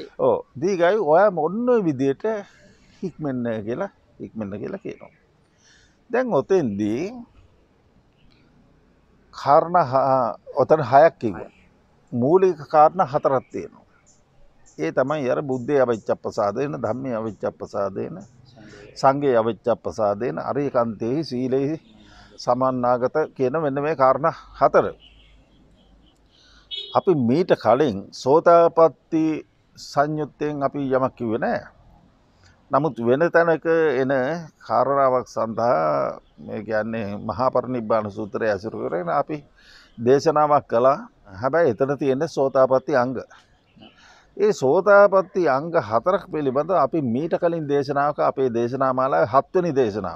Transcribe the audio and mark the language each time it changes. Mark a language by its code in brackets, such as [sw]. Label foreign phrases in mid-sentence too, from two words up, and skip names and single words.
[si] ඔව් දීගයි ඔය මොන්න විදියට හික්මෙන්න කියලා කියනවා දැන් ඔතෙන්දී කාරණා ඔතන හයක් කිව්වා මූලික කාරණා හතරක් තියෙනවා ඒ තමයි අර [pi] බුද්ධේ අවිච්ඡප්පසාදේන ධම්මේ අවිච්ඡප්පසාදේන සංඝේ අවිච්ඡප්පසාදේන අරියකන්තේ සීලේ සමන්නාගත [si] කියන මෙන්න මේ කාරණා හතර අපි මීට කලින් සෝතාපට්ටි සංයුත්තෙන් අපි යමක් කිව්වේ නෑ නමුත් වෙන තැනක එන කාරණාවක් සඳහා මේ කියන්නේ මහා පරිනිබ්බාන සූත්‍රය ඇසුරු කරගෙන අපි දේශනාවක් කළා හැබැයි එතන තියෙන [pi] සෝතාපට්ටි අංග [si] ඒ [pi] සෝතාපට්ටි අංග [si] හතරක් පිළිබඳව අපි මීට කලින් දේශනාවක අපේ දේශනා මාලාවේ 7 වෙනි දේශනාව.